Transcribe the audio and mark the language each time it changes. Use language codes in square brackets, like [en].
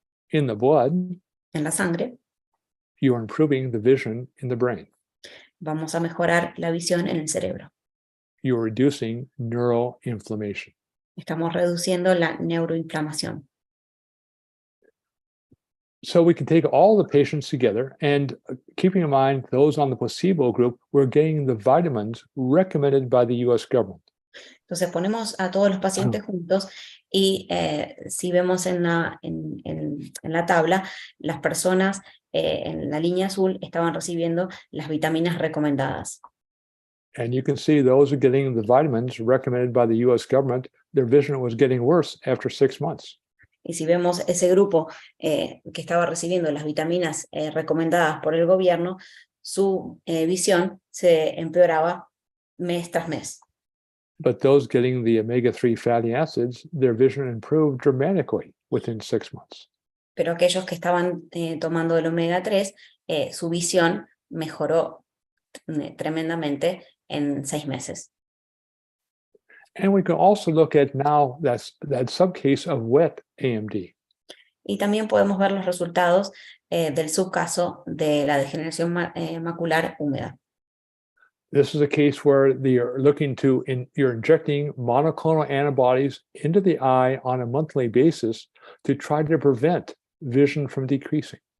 [en] in the blood, [es] en la sangre, [en] you are improving the vision in the brain. [es] vamos a mejorar la visión en el cerebro. [en] You are reducing neural inflammation. [es] Estamos reduciendo la neuroinflamación. [en] So we can take all the patients together and keeping in mind those on the placebo group were getting the vitamins recommended by the US government. [es] Entonces ponemos a todos los pacientes juntos y si vemos en la tabla, las personas en la línea azul estaban recibiendo las vitaminas recomendadas. [en] And you can see those are getting the vitamins recommended by the US government, their vision was getting worse after 6 months. [es] Y si vemos ese grupo que estaba recibiendo las vitaminas recomendadas por el gobierno, su visión se empeoraba mes tras mes. [en] But those getting the omega-3 fatty acids, their vision improved dramatically within 6 months. [es] Pero aquellos que estaban tomando el omega 3, su visión mejoró tremendamente en 6 meses. [en] And we can also look at now that subcase of wet AMD. [es] Y también podemos ver los resultados del subcaso de la degeneración macular húmeda. [en] This is a case where you're looking to, you're injecting monoclonal antibodies into the eye on a monthly basis to try to prevent vision from decreasing.